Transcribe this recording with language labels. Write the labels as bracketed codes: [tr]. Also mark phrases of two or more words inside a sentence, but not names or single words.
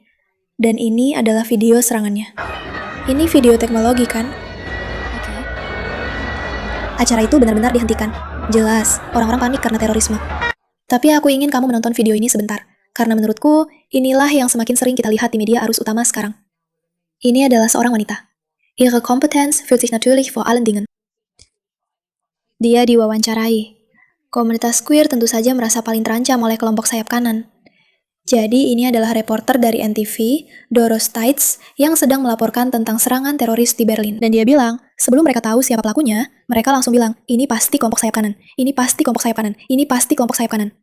[id] Dan ini adalah video serangannya. Ini video teknologi kan? Oke. Acara itu benar-benar dihentikan. Jelas, orang-orang panik karena terorisme. Tapi aku ingin kamu menonton video ini sebentar. Karena menurutku, inilah yang semakin sering kita lihat di media arus utama sekarang. Ini adalah seorang wanita. [de] Ihre Kompetenz fühlt sich natürlich vor allen Dingen. [id] Dia diwawancarai. Komunitas queer tentu saja merasa paling terancam oleh kelompok sayap kanan. Jadi ini adalah reporter dari NTV, Doros Taitz, yang sedang melaporkan tentang serangan teroris di Berlin. Dan dia bilang, sebelum mereka tahu siapa pelakunya, mereka langsung bilang, ini pasti kelompok sayap kanan, ini pasti kelompok sayap kanan, ini pasti kelompok sayap kanan.